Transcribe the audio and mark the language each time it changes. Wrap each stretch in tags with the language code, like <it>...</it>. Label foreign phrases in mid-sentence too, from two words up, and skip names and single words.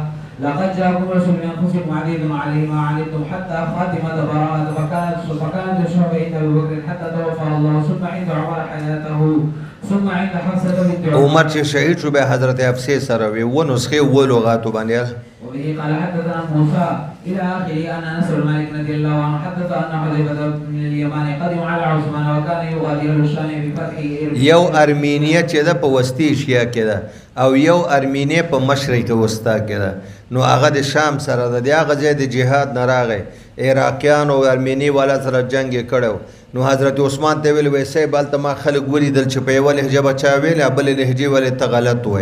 <ar>لقد جاءكم رسول من أنفسكم عزيز عليه ما عنتم حتى خاتمة براءة فكانت الشعب عند أبي بكر حتى توفى الله ثم عند عمر حياته ثم عند حفصة بنت عمر</ar> <ps>چې شهید شو به حضرت حفصه سره وي و نسخه و لغاتو باندې.</ps> <ar>وبه قال حدثنا موسى الى اخره ان انس بن مالك رضي الله عنه حدث ان حذيفه بن اليمان قدم على عثمان وكان يغادر الشام بفتح</ar> <ps>یو ارمینیا چې ده په وسطی ایشیا کې ده او یو ارمینیا په مشرق وسطا کې ده. نو هغه د شام سره ده، د هغه ځای د جهاد نه راغی، عراقیان او ارمینی والا سره جنگ یې کړی. نو حضرت عثمان ته ویل ویسې بلته ما خلک ولیدل چې په یوه لهجه به چا ویل بل لهجې ولې ته غلط وای.</ps>